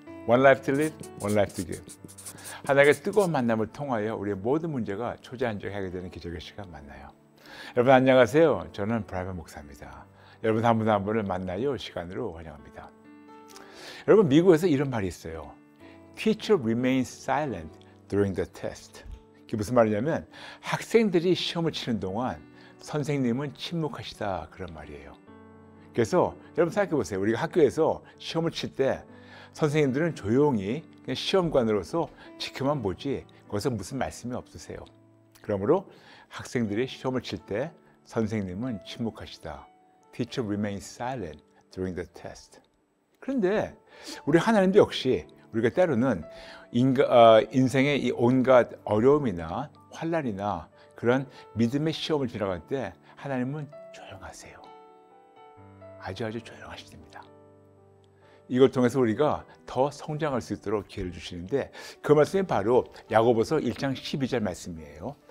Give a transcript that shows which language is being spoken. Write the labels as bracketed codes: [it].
[en] One life to live, one life to give. [ko] 하나님의 뜨거운 만남을 통하여 우리의 모든 문제가 초자연적하게 되는 기적의 시간 만나요. 여러분 안녕하세요. 저는 브라이언 목사입니다. 여러분 한 분 한 분을 만나요 시간으로 환영합니다. 여러분 미국에서 이런 말이 있어요. [en] Teacher remains silent during the test. [ko] 그게 무슨 말이냐면 학생들이 시험을 치는 동안 선생님은 침묵하시다 그런 말이에요. 그래서 여러분 생각해 보세요. 우리가 학교에서 시험을 칠 때 선생님들은 조용히 그냥 시험관으로서 지켜만 보지 거기서 무슨 말씀이 없으세요. 그러므로 학생들이 시험을 칠 때 선생님은 침묵하시다. [en] Teacher remains silent during the test. [ko] 그런데 우리 하나님도 역시 우리가 때로는 인생의 이 온갖 어려움이나 환난이나 그런 믿음의 시험을 지나갈 때 하나님은 조용하세요. 아주 조용하십니다. 이걸 통해서 우리가 더 성장할 수 있도록 기회를 주시는데 그 말씀이 바로 야고보서 1장 12절 말씀이에요.